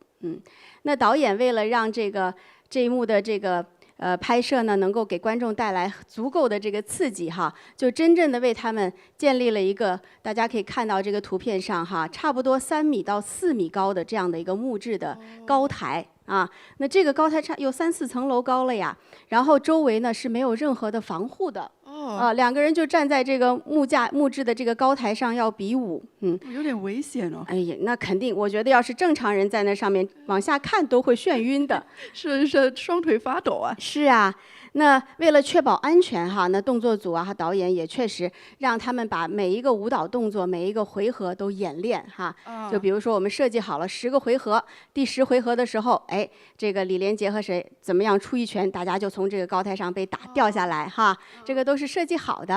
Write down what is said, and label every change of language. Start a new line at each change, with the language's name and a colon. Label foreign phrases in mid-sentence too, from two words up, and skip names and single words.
Chinese: 那導演為了讓這一幕的這個拍攝呢，能夠給觀眾帶來足夠的這個刺激哈，就真正的為他們建立了一個，大家可以看到這個圖片上哈，差不多3米到4米高的這樣的一個木質的高台啊。那這個高台有3、4層樓高了呀，然後周圍呢是沒有任何的防護的。2個人就站在這個木質的這個高台上要比武，有點危險哦。哎呀，那肯定，我覺得要是正常人在那上面往下看都會眩暈的，是雙腿發抖啊。是啊，那為了確保安全哈，那動作組和導演也確實讓他們把每一個舞蹈動作、每一個回合都演練哈。就比如說我們設計好了10個回合，第10回合的時候，哎，這個李連杰和誰怎麼樣出一拳，大家就從這個高台上被打掉下來哈。這個都是設計好的。